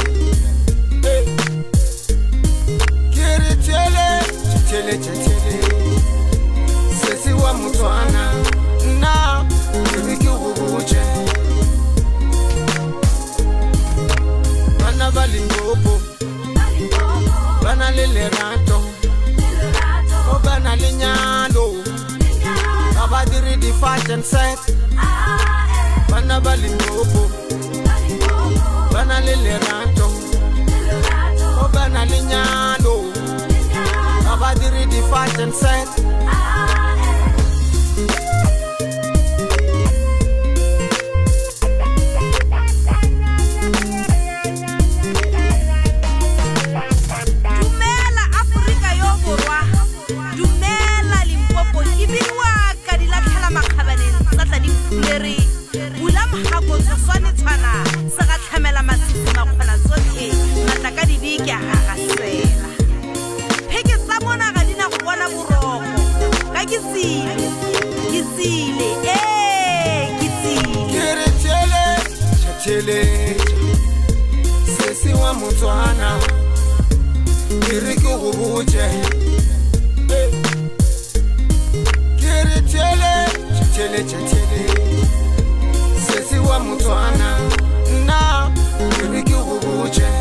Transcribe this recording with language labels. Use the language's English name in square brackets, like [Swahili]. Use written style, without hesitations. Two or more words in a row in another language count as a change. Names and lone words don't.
[Tswana] ke re tele sesi wa Motswana nna ke re ke go botse bana ba Limpopo bana le lerato o bana lenyalo ga ba dire di- [English] fight and set. [Tswana] Bana ba Limpopo bana le lerato o bana lenyalo ga ba dire di- [English] fight and set. [Tswana] Dumela Afrika yo borwa, dumela Limpopo, ke binwa ka di latlhela makgabaneng tsa tla di phulere bula mogago tshoswane tshwana se ga tlhamela masisi makgona tsotlhe matla ka dibeke a gagasela pheke tsa mona ga di na go bona boroko ka ke tsile Ke re tele sesi wa Motswana ke re ke go botse ke re tele sesi wa Motswana nna ke re ke go botse